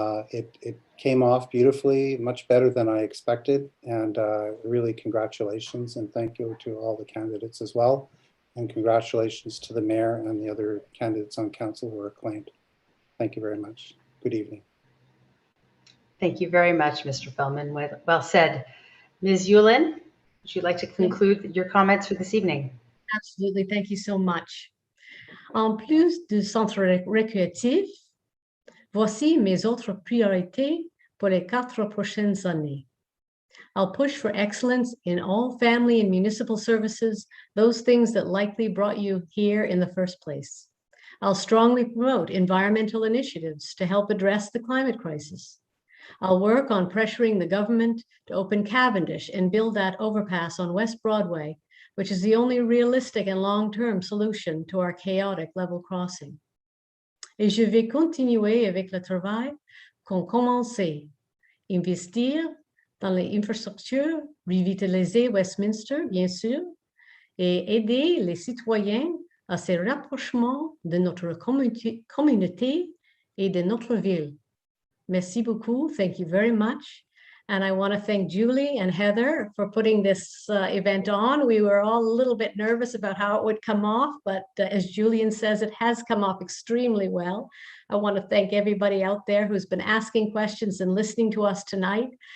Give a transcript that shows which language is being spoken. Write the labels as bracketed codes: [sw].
[en] It came off beautifully, much better than I expected, and really congratulations, and thank you to all the candidates as well, and congratulations to the mayor and the other candidates on council who were acclaimed. Thank you very much. Good evening. Thank you very much, Mr. Feldman. Well said. Ms. Yulin, would you like to conclude your comments for this evening? Absolutely. Thank you so much. [fr] En plus du centre récréatif, voici mes autres priorités pour les 4 prochaines années. [en] I'll push for excellence in all family and municipal services, those things that likely brought you here in the first place. I'll strongly promote environmental initiatives to help address the climate crisis. I'll work on pressuring the government to open Cavendish and build that overpass on West Broadway, which is the only realistic and long-term solution to our chaotic level crossing. [fr] Et je vais continuer avec le travail qu'on commençait, investir dans les infrastructures, revitaliser Westminster, bien sûr, et aider les citoyens à se rapprochement de notre communauté et de notre ville. Merci beaucoup. [en] Thank you very much. And I want to thank Julie and Heather for putting this event on. We were all a little bit nervous about how it would come off, but as Julian says, it has come off extremely well. I want to thank everybody out there who's been asking questions and listening to us tonight.